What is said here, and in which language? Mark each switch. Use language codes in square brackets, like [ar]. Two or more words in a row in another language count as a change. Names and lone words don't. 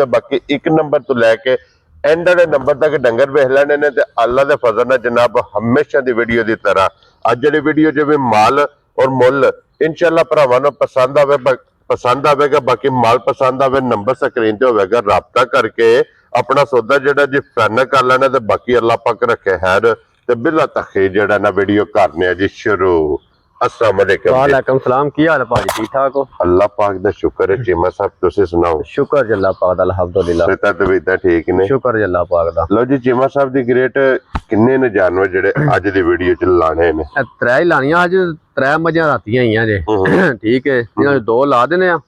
[pa] باقی 1 نمبر تو لیکے اینڈ والے نمبر تک ڈنگر ویکھ لینے نے تے اللہ دے فضل نال جناب ہمیشہ دی ویڈیو دی طرح اج والی ویڈیو چ وی مال تے مل ان شاء اللہ بھراواں نوں پسند آویگا. باقی مال پسند آوے نمبر سکرین تے ہوویگا، رابطہ کرکے اپنا سودا جیہڑا جی فائنل کر لینا تے باقی اللہ پاک رکھے خیر تے بلا تخے جیہڑا نہ ویڈیو کرنے جی شروع. السلام علیکم. وعلیکم سلام, کی حال اے بھاجی؟ ٹھیک ٹھاک ہو? اللہ پاک دا شکر اے۔ چیمہ صاحب تسی سناؤ? شکر جی اللہ پاک دا الحمدللہ. صحت طبیعت ٹھیک نے? شکر جی اللہ پاک دا. لو جی چیمہ صاحب دی گریٹ کنے نے جانور جیہڑے اج دی ویڈیو چ لانے نے? ترے ای لانیاں اج، 3 مجھاں راتیاں آئیاں جے. ٹھیک اے، انہاں 2 لا دینے آ.